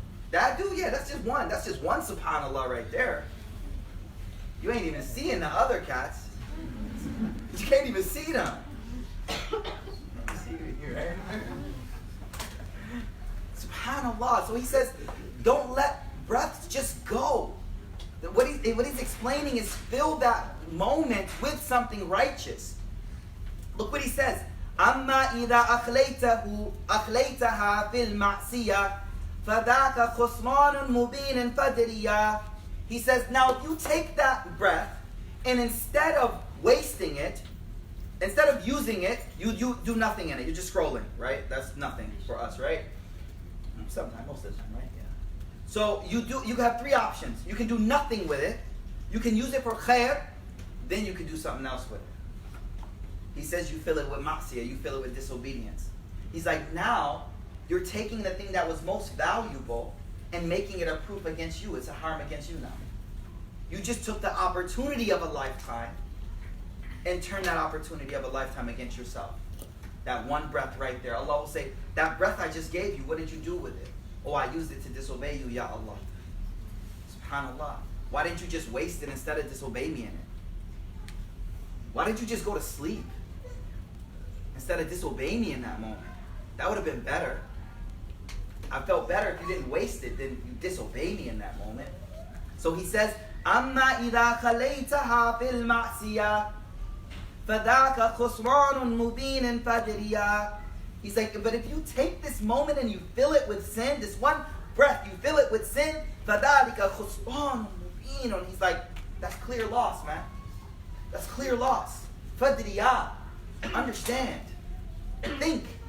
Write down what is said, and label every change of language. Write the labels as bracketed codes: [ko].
[en] That dude, yeah, that's just one. That's just one subhanallah right there. You ain't even seeing the other cats. You can't even see them. Subhanallah. So he says, don't let breaths just go. What he's explaining is fill that moment with something righteous. Look what he says. [ar] أما إذا أخليتها في المعصية فذاك خسران مبين فدريا. [en] He says, now if you take that breath and instead of wasting it, instead of using it, you do nothing in it. You're just scrolling, right? That's nothing for us, right? Sometimes, most of the time, right? Yeah. So you have three options. You can do nothing with it. You can use it for khair. Then you can do something else with it. He says you fill it with ma'siyah, you fill it with disobedience. He's like, now you're taking the thing that was most valuable and making it a proof against you. It's a harm against you now. You just took the opportunity of a lifetime and turned that opportunity of a lifetime against yourself. That one breath right there. Allah will say, that breath I just gave you, what did you do with it? Oh, I used it to disobey you, Ya Allah. SubhanAllah. Why didn't you just waste it instead of disobey me in it? Why didn't you just go to sleep instead of disobey me in that moment? That would have been better. I felt better if you didn't waste it than you disobey me in that moment. So he says, [ar] أَمَّا إِذَا خَلَيْتَهَا فِي الْمَعْصِيَةِ فَذَاكَ خُسْرَانٌ مُبِينٌ فَدْرِيًا. [en] He's like, but if you take this moment and you fill it with sin, this one breath, you fill it with sin, [ar] فَذَلِكَ خُسْرَانٌ مُبِينٌ. [en] He's like, that's clear loss, man. That's clear loss. [ar] فَدْرِيًا. [en] Understand. Think.